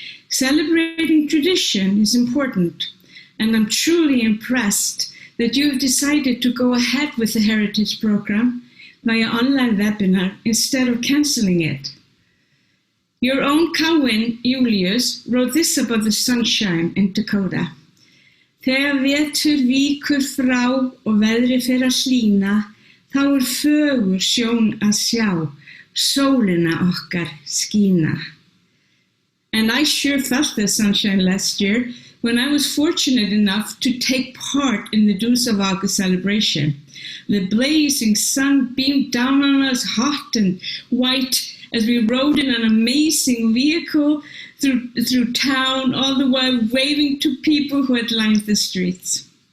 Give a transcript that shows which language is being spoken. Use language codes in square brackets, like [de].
[en] Celebrating tradition is important, and I'm truly impressed that you have decided to go ahead with the Heritage Program via online webinar instead of canceling it. Your own Káinn Julius wrote this about the sunshine in Dakota. [is] Þegar vetur víkur frá og veðrið fer að hlýna, þá fögur sjón að sjá, sólina okkar skína. [en] And I sure felt the sunshine last year when I was fortunate enough to take part in the Deuce of August celebration. The blazing sun beamed down on us hot and white as we rode in an amazing vehicle through town, all the while waving to people who had lined the streets.